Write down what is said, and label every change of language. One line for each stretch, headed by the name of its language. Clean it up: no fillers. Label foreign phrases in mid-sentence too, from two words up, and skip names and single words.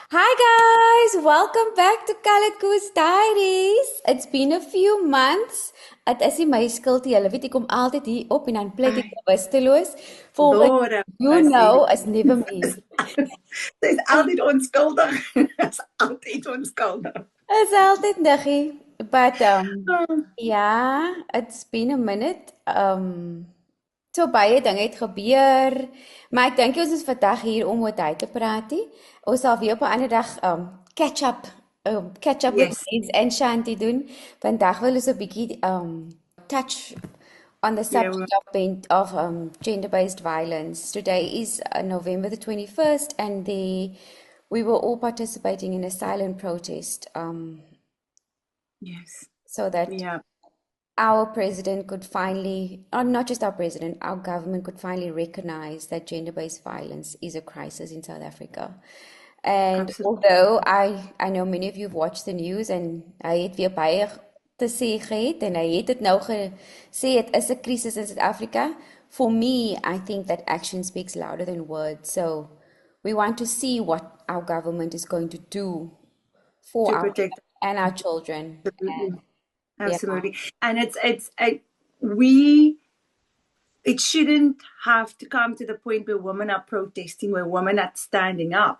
English: Hi guys, welcome back to Kalikoos Diaries. It's been a few months.
Afrikaans: Dit is nie my skuld nie. Julle weet ek kom altyd hier op en dan plek ek Ai, bewusteloos.
English: For what Lord have you mercy. know is never me.
Afrikaans: Sy is altyd onskuldig. Sy is altyd onskuldig. Is altyd niggie.
English: But Oh, yeah, it's been a minute.
Afrikaans: So baie dinge het gebeur, maar ek dink ons is vandag hier om oor tyd te praat. Ons sal weer op 'n ander dag
English: catch up with yes,
Afrikaans: Mens en Shanti doen. Vandag wil ons 'n bietjie
English: touch on the yeah, well, subject of gender-based violence. Today is November the 21st, and we were all participating in a silent protest yes, so that yeah, our president could finally, or not just our president, our government could finally recognize that gender-based violence is a crisis in South Africa. And absolutely. although I know many of you have watched the news
Afrikaans: en hy het weer baie te sê gehad en hy het dit nou gesê dit is 'n krisis in Suid-Afrika.
English: For me, I think that action speaks louder than words. So we want to see what our government is going to do for To our protect, and our children. absolutely, And yeah. absolutely. And we, it shouldn't have to come to the point where women are protesting, where women are standing up.